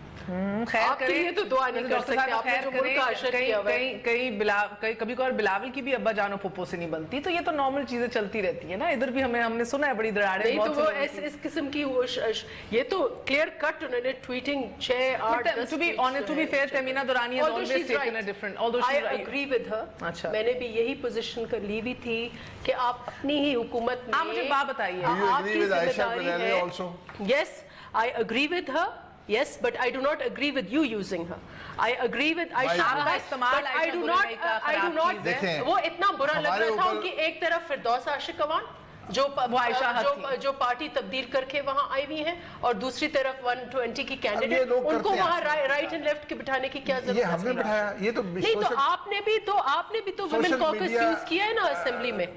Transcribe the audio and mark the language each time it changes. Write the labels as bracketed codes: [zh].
[ur] آپ کے لیے تو دعا نہیں کر سکتے, آپ نے جو ملک کا عشر کیا ہوا ہے. کبھی کبھی بلاول کی بھی ابا جان و پھپھو سے نہیں بنتی, تو یہ تو نارمل چیزیں چلتی رہتی ہیں نا. ادھر بھی ہم نے سنا ہے بڑی دراڑیں. نہیں تو وہ اس قسم کی, یہ تو کلیئر کٹ انہوں نے ٹویٹنگ 6-8-10. [en] To be fair, Tehmina Durrani has always taken a different, although she's right. I agree with her. [ur] میں نے بھی یہی پوزیشن کر لی ہوئی تھی کہ آپ اپنی ہی حکومت میں, آپ مجھے بات بتائیے, آپ کی ذمہ داری ہے. [en] Yes, I agree with her. Yes, but I do not agree with you using her. I agree with Aisha, but I do not. [ur] وہ اتنا برا لگ رہا تھا ان کی ایک طرف فردوس عاشق اوان جو پارٹی تبدیل کر کے وہاں آئی ہوئی ہیں, اور دوسری طرف 120 کی کینڈیڈیٹ, ان کو وہاں رائٹ اینڈ لیفٹ کے بٹھانے کی کیا ضرورت ہے؟ یہ ہم نے بٹھایا, یہ تو نہیں. تو آپ نے بھی تو ویمن کاکس یوز کیا ہے نا اسمبلی میں.